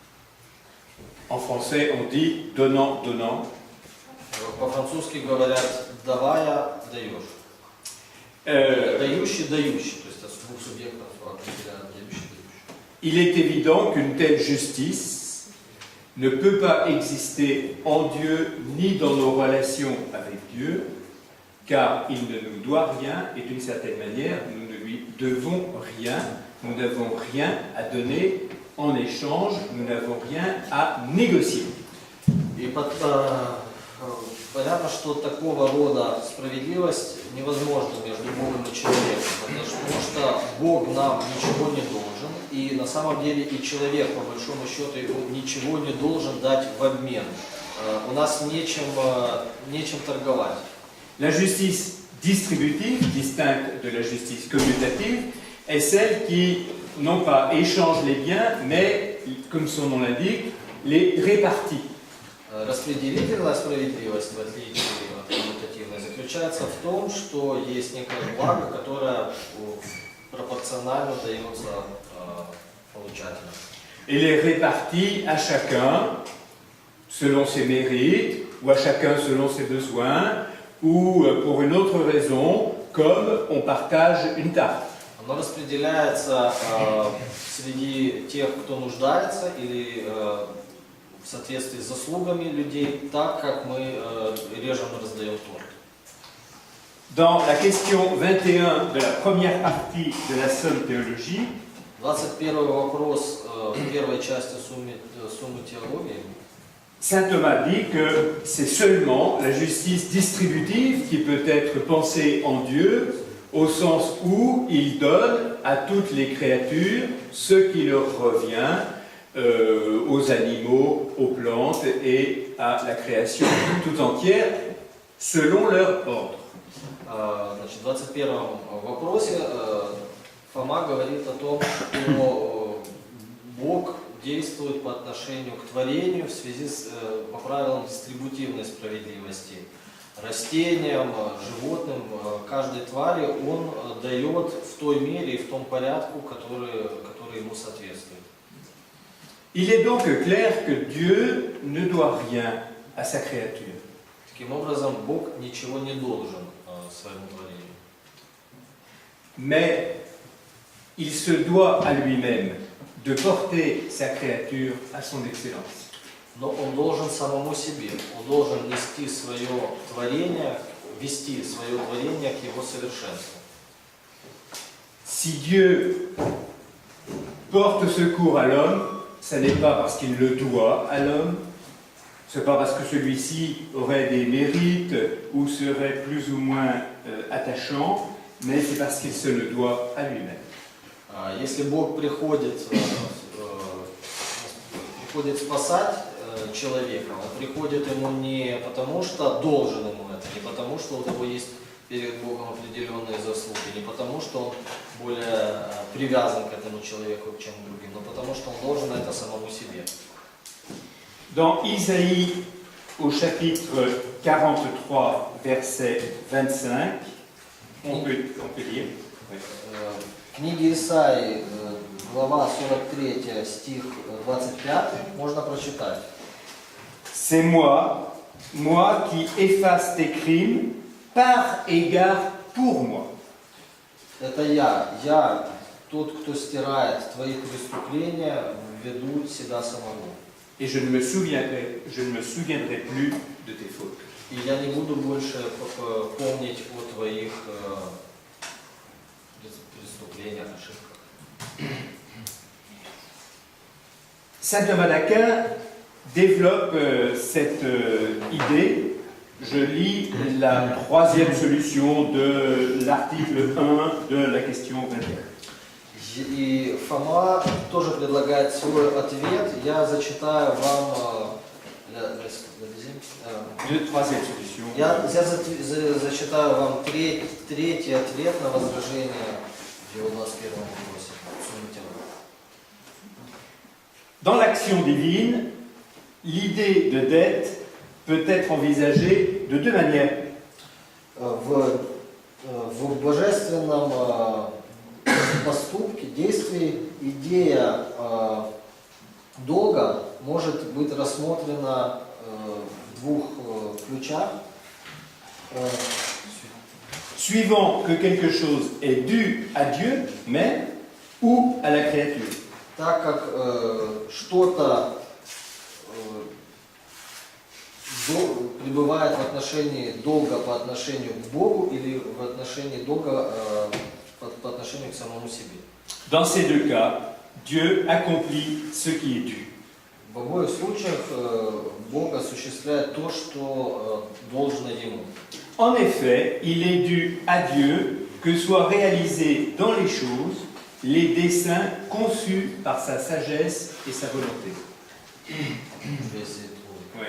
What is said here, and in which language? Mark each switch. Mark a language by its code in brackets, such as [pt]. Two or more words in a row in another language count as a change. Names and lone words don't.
[fr] En français, on dit donnant-donnant. [ru] По-французски говорят «давая, даешь». Дающий, дающий, то есть от двух субъектов определяют дающий, дающий. [fr] Il est évident qu'une telle justice ne peut pas exister en Dieu ni dans nos relations avec Dieu, car il ne nous doit rien et d'une certaine manière, nous ne lui devons rien, nous n'avons rien à donner en échange, nous n'avons rien à négocier. [ru] И понятно, что такого рода справедливость невозможна между Богом и человеком, потому что Бог нам ничего не должен, и на самом деле и человек, по большому счету, ничего не должен дать в обмен. У нас нечем торговать. [fr] La justice distributive, distincte de la justice commutative, est celle qui, non pas échange les biens, mais, comme son nom l'indique, les répartit. [ru] Распределительная справедливость, в отличие от коммутативной, заключается в том, что есть некое благо, которое пропорционально дается получателям. [fr] Et les répartit à chacun selon ses mérites, ou à chacun selon ses besoins, ou pour une autre raison, comme on partage une tarte. [ru] Оно распределяется среди тех, кто нуждается, или в соответствии с заслугами людей, так как мы режем и раздаем торт. [fr] Dans la question 21 de la première partie de la Somme Théologie, [ru] 21 вопрос в первой части суммы теологии. [fr] Saint Thomas dit que c'est seulement la justice distributive qui peut être pensée en Dieu, au sens où il donne à toutes les créatures ce qui leur revient, aux animaux, aux plantes et à la création tout entière. selon leur ordre. [ru] Значит, в 21 вопросе Фома говорит о том, что Бог действует по отношению к творению в связи с, по правилам дистрибутивной справедливости. Растениям, животным, каждой твари Он дает в той мере и в том порядку, который ему соответствует. [fr] Il est donc clair que Dieu ne doit rien à sa créature. [ru] Таким образом, Бог ничего не должен своему творению. [fr] Mais il se doit à lui-même de porter sa créature à son excellence. [ru] Но он должен самому себе, он должен вести свое творение к его совершенству. [fr] Si Dieu porte secours à l'homme, ce n'est pas parce qu'il le doit à l'homme, ce n'est pas parce que celui-ci aurait des mérites ou serait plus ou moins attachant, mais c'est parce qu'il se le doit à lui-même. [ru] Если Бог приходит спасать человека, он приходит ему не потому, что должен ему это, не потому, что у него есть перед Богом определенные заслуги, не потому, что он более привязан к этому человеку, чем к другим, но потому, что он должен это самому себе. [fr] Dans Isaïe, au chapitre 43, verset 25, on peut lire. [ru] В книге Исаии, глава 43, стих 25, можно прочитать. [fr] C'est moi, moi qui efface tes crimes par égard pour moi. [ru] Это я тот, кто стирает твои преступления ввиду себя самого. [fr] Et je ne me souviendrai plus de tes fautes. [ru] И я не буду больше помнить о твоих преступлениях, ошибках. [fr] Saint Thomas d'Aquin développe cette idée. Je lis la troisième solution de l'article 1 de la question 21. [ru] И Фома тоже предлагает свой ответ. Я зачитаю вам [fr] Troisième solution. [ru] я зачитаю вам третий ответ на возражение в его 21 вопросе. [fr] Dans l'action divine, l'idée de dette peut être envisagée de deux manières. [ru] В божественном поступке, действии, идея долга может быть рассмотрена в двух ключах. [fr] Suivant que quelque chose est dû à Dieu même ou à la créature. [ru] Так как что-то пребывает в отношении долга по отношению к Богу или в отношении долга по отношению к самому себе. [fr] Dans ces deux cas, Dieu accomplit ce qui est dû. [ru] В обоих случаях Бог осуществляет то, что должно Ему. [fr] En effet, il est dû à Dieu que soient réalisés dans les choses les desseins conçus par sa sagesse et sa volonté. Oui.